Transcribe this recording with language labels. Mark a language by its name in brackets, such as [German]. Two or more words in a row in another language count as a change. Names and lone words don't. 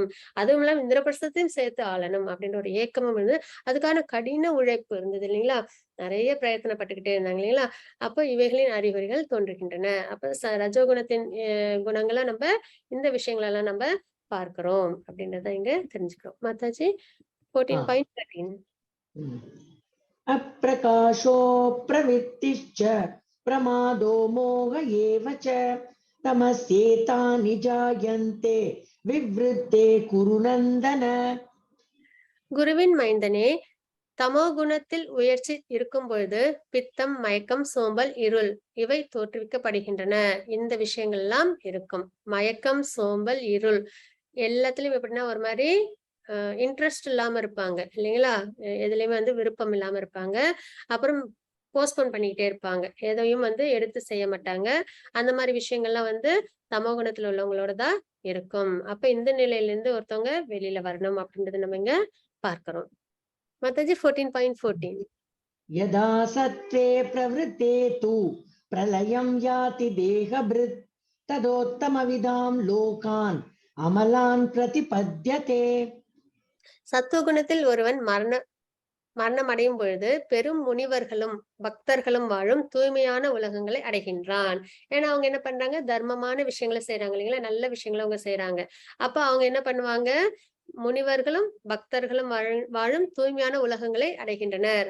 [Tamil] அதுவும் இல்லாம இந்திரபிரஸ்தத்தையும் சேர்த்து ஆளணும் அப்படின்ற ஒரு ஏக்கமும் இருந்தது. அதுக்கான கடின உழைப்பு இருந்தது இல்லைங்களா? நிறைய பிரயத்தனப்பட்டுக்கிட்டே இருந்தாங்க இல்லைங்களா? அப்ப இவைகளின் அறிகுறிகள் தோன்றுகின்றன. அப்ப ரஜோகுணத்தின் குணங்கள நம்ம இந்த விஷயங்களெல்லாம் நம்ம பார்க்கிறோம் அப்படின்றத இங்க தெரிஞ்சுக்கிறோம். மாதாஜி 14.13. [Sanskrit] अप्रकाशो प्रवृत्तिश्च प्रमादो मोह एव च तमस्येतानि जायन्ते विवृद्धे कुरु नन्दन. [Tamil] குருவின் மைந்தனே, தமோ குணத்தில் உயர்ச்சி இருக்கும் பொழுது பித்தம், மயக்கம், சோம்பல், இருள் இவை தோற்றுவிக்கப்படுகின்றன. இந்த விஷயங்கள் எல்லாம் இருக்கும். மயக்கம், சோம்பல், இருள் எல்லாத்துலயும் எப்படின்னா ஒரு மாதிரி இன்ட்ரெஸ்ட் இல்லாம இருப்பாங்க இல்லைங்களா? எதுலயுமே வந்து விருப்பம் இல்லாம இருப்பாங்க. அப்புறம் போஸ்ட்போன் பண்ணிக்கிட்டே இருப்பாங்க. எதையும் வந்து எடுத்து செய்ய மாட்டாங்க. அந்த மாதிரி விஷயங்கள்லாம் வந்து தமோ குணத்துல உள்ளவங்களோட தான் இருக்கும். அப்ப இந்த நிலையில இருந்து ஒருத்தவங்க வெளியில வரணும் அப்படின்றத நம்ம இங்க பார்க்கிறோம். மாதாஜி 14.14. [Sanskrit] यदा सत्त्वे प्रवृत्ते तु प्रलयं याति देहभृत् तदोत्तमविदां लोकान् अमलान् प्रतिपद्यते. [Tamil] சத்துவகுணத்தில் ஒருவன் மரணம் அடையும் பொழுது பெரும் முனிவர்களும் பக்தர்களும் வாழும் தூய்மையான உலகங்களை அடைகின்றான். ஏன்னா அவங்க என்ன பண்றாங்க? தர்மமான விஷயங்களை செய்யறாங்க இல்லைங்களா? நல்ல விஷயங்களை அவங்க செய்யறாங்க. அப்ப அவங்க என்ன பண்ணுவாங்க? முனிவர்களும் பக்தர்களும் வாழும் தூய்மையான உலகங்களை அடைகின்றனர்.